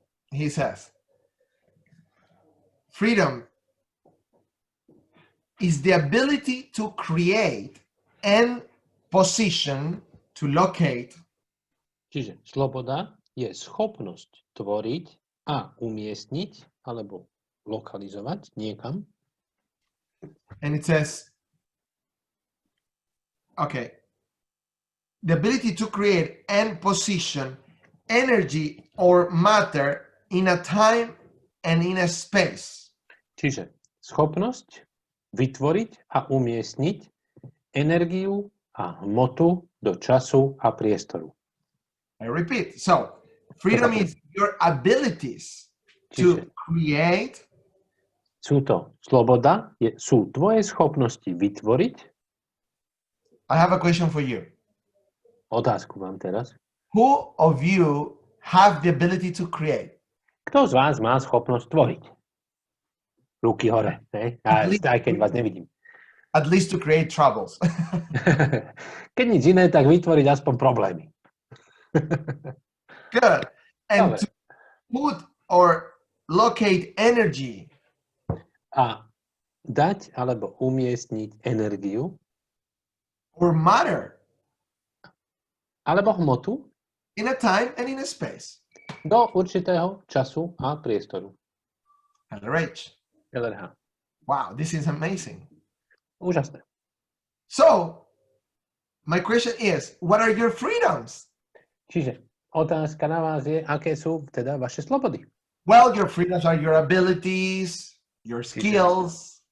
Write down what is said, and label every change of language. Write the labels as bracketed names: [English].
[English] he says, freedom is the ability to create and position, to locate, [Slovak] Čiže sloboda je schopnosť tvoriť a umiestniť alebo lokalizovať niekam. [English] And it says, okay, the ability to create and position energy or matter in a time and in a space. [Slovak] Čiže schopnosť vytvoriť a umiestniť energiu a hmotu do času a priestoru. [English] I repeat. So, freedom is your abilities to create. [Slovak] Sloboda sú tvoje schopnosti vytvoriť. [English] I have a question for you. [Slovak] Otázku mám teraz. [English] Who of you have the ability to create? [Slovak] Kto z vás má schopnosť tvoriť? Ruky hore, ne? Aj keď vás nevidím. [English] At least to create troubles. [Slovak] Keď nič iné, tak vytvoriť aspoň problémy. [English] Good. And to put or locate energy. [Slovak] A dať alebo umiestniť energiu. [English] Or matter. [Slovak] Alebo hmotu. [English] In a time and in a space. [Slovak] Do určitého času a priestoru. LRH. LRH. [English] Wow, this is amazing. [Slovak] Úžasné. [English] So, my question is, what are your freedoms? [Slovak] Čiže otázka na vás je, aké sú teda vaše slobody? [English] Well, your freedoms are your abilities, your skills,